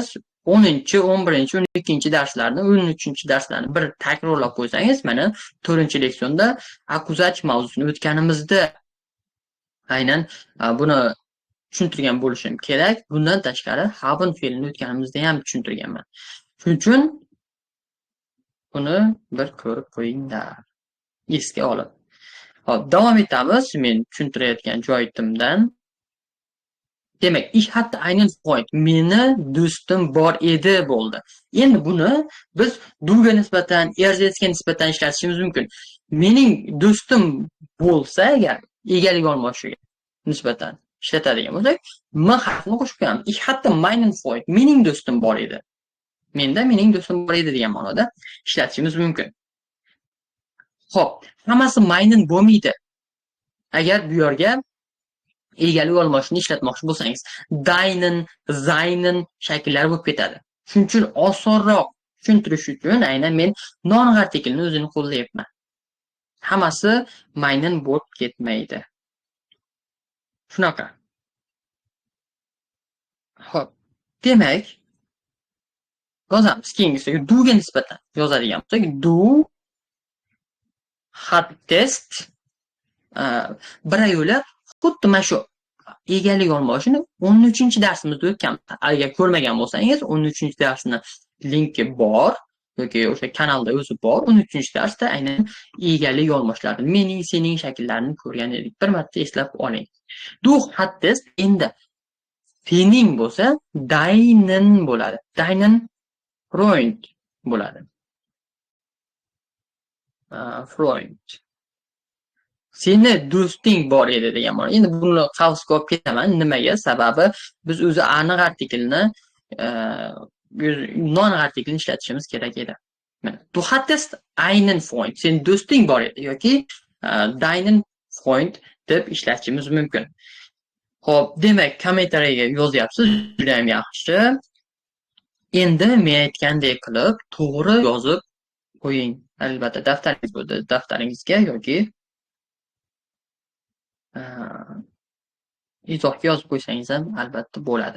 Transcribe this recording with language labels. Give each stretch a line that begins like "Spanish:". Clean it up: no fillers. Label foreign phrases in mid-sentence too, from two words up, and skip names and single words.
Uzbek: 10-chi, 11-chi, 12-chi darslarni, 13-chi darslarni bir takrorlab qo'ysangiz, mana 4-leksionda akkuzativ mavzusini o'tganimizda aynan buni tushuntirgan bo'lishim kerak. Bundan tashqari haben fe'lini o'tganimizda ham tushuntirganman. Shuning uchun buni bir ko'rib qo'yinglar. Esga olib. Hop, davom etamiz. Men tushuntirayotgan joyimdan. Demak,
German: ich hatte einen Freund.
Uzbek: Meni do'stim bor edi bo'ldi. Endi buni biz duga nisbatan, erzga nisbatan ishlatishimiz mumkin. Mening do'stim bo'lsa agar egalik olmoshiga nisbatan ishlatadigan bo'lsak, m harfini qo'shib qo'yamiz.
German: Ich hatte meinen Freund.
Uzbek: Mening do'stim bor edi. Menda mening do'stim bor edi degan ma'noda ishlatishimiz mumkin. Xo'p, hammasi meinen bo'lmaydi. Agar bu yerga egalik olmoshni ishlatmoqchi bo'lsangiz,
German: deinen, seinen
Uzbek: shakllari bo'lib ketadi. Shuning uchun osonroq tushuntirish uchun aynan men non-artiklni o'zini qo'llayapman. Hammasi meinen bo'lib ketmaydi. Shunaqa. Xo'p, demak, yozamiz. Keyingisiga duga nisbatan yozadigan bo'lsak,
German: du hattest
Uzbek: birayo'la xuddi mana shu egalik olmoshini 13-darsimizda o'tganmiz. Agar ko'rmagan bo'lsangiz, 13-darsni linki bor yoki o'sha kanalda o'zi bor. 13-darsda aynan egalik olmoshlarni, mening, sening shakllarini ko'rgan edik. Bir marta eslab oling.
German: Du hattest
Uzbek: endi sening bo'lsa deinen bo'ladi.
German: Deinen Freund
Uzbek: bo'ladi.
German: Freund.
Uzbek: Seni do'sting bor edi degan ma'no. Endi buni qavsga olib ketaman. Nimaga? Sababi biz o'zi aniq artiklni non-artiklni ishlatishimiz kerak edi.
German: Du hattest einen Freund.
Uzbek: Sen do'sting bor edi yoki
German: deinen Freund
Uzbek: deb ishlatishimiz mumkin. Xo'p, demak, kommentariyaga yozyapsiz, juda ham yaxshi. Endi men aytgandek qilib to'g'ri yozib qo'ying. Albatta daftaringiz bo'ldi, daftaringizga yoki izohga yozib qo'ysangiz ham albatta bo'ladi.